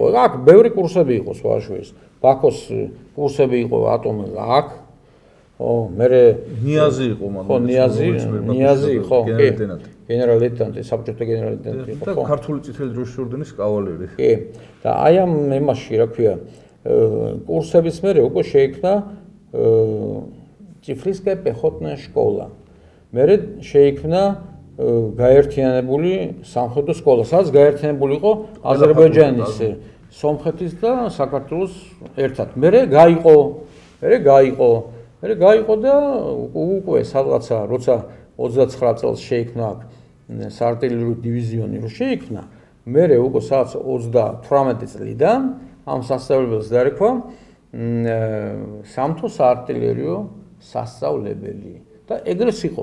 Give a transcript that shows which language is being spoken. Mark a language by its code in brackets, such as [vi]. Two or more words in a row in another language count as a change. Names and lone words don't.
[ka] აქ ბევრი კურსები იყო სხვაშორის. ბაქოს კურსები იყო ატომზე აქ. ხო, მე ნიაზი იყო მაგრამ. ხო, ნიაზი იყო. გენერალ-ლეიტენანტი, საბჭოთა გენერალ-ლეიტენანტი იყო. და ქართული წითელი დროშის ორდენის კავალერი. კი. და აი ამ იმაში რა ქვია კურსების მერე უკვე შეიქმნა [ru] Цифрийская пехотная школа. [ka] მერე შეიქმნა გაერთიანებული სამხედრო სკოლა, სადაც გაერთიანებული იყო აზერბაიჯანის, სომხეთის და საქართველოს ერთად. მერე გაიყო და უკვე სადღაცა როცა 29 წელს შეიქმნა საარტილერიო დივიზიონი რო შეიქმნა, მერე უკვე სადღაც 38 წლიდან ამ სასწავლებელს დაერქვა სამთო საარტილერიო სასწავლებელი და ეგრეს იყო.